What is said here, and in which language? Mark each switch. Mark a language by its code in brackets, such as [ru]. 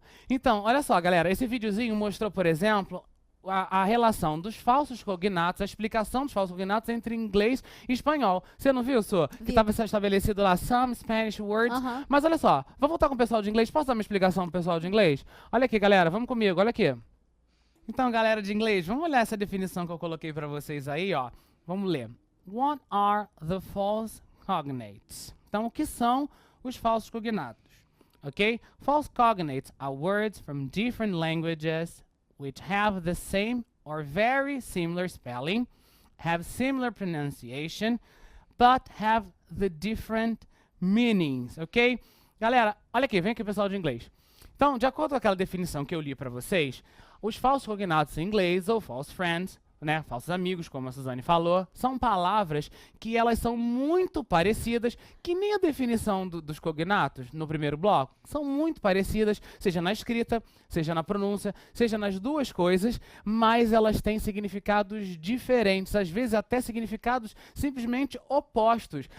[pt] Então, olha só, galera, esse videozinho mostrou, por exemplo, a relação dos falsos cognatos, a explicação dos falsos cognatos entre inglês e espanhol. Você não viu, Su? Que Vi. estava estabelecido lá, [en] some Spanish words. [pt] Aham. Mas olha só, vamos voltar com o pessoal de inglês? Posso dar uma explicação pro pessoal de inglês? Olha aqui, galera, vamos comigo, olha aqui. Então, galera de inglês, vamos olhar essa definição que eu coloquei para vocês aí, ó. Vamos ler. [en] What are the false cognates? [pt] Então, o que são os falsos cognatos? [en] Okay? False cognates are words from different languages which have the same or very similar spelling, have similar pronunciation, but have the different meanings, ok? [pt] Galera, olha aqui, vem aqui pessoal de inglês. Então, de acordo com aquela definição que eu li para vocês, os falsos cognatos em inglês, ou false friends, né, falsos amigos, como a Suzane falou, são palavras que elas são muito parecidas, que nem a definição dos cognatos no primeiro bloco, são muito parecidas, seja na escrita, seja na pronúncia, seja nas duas coisas, mas elas têm significados diferentes, às vezes até significados simplesmente opostos.